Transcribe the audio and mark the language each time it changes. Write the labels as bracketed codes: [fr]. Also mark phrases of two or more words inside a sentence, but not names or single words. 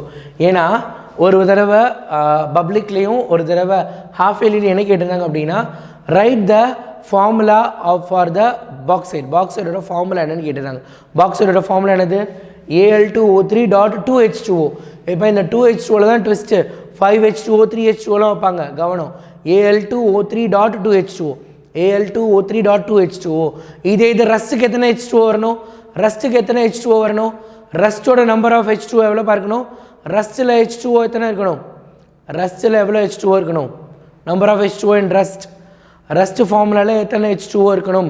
[ta] ஏன்னா ஒரு தடவை பப்ளிக்லேயும் ஒரு தடவை ஹாஃப் இயர்லியும் என்ன கேட்டிருந்தாங்க அப்படின்னா [en] write the formula for the bauxite, [ta] பாக்சைடோட ஃபார்முலா என்னன்னு கேட்டிருந்தாங்க. பாக்சைடோட ஃபார்முலா என்னது, Al2O3.2H2O. இப்போ இந்த 2H2O தான் ட்விஸ்ட்டு, 5H2O 3H2Oலாம் வைப்பாங்க, கவனம். Al2O3.2H2O, Al2O3.2H2O. இது ரஸ்ட்டுக்கு எத்தனை H2O வரணும், ரஸ்ட்டுக்கு எத்தனை H2O வரணும், ரஸ்ட்டோட [en] number of H2O [ta] எவ்வளோ பார்க்கணும், ரஸ்ட்டில் H2O எத்தனை இருக்கணும், ரஸ்ட்டில் எவ்வளோ H2O இருக்கணும், [en] number of H2O in rust, [ta] ரஸ்ட் ஃபார்முலாவில் எத்தனை H2O இருக்கணும்.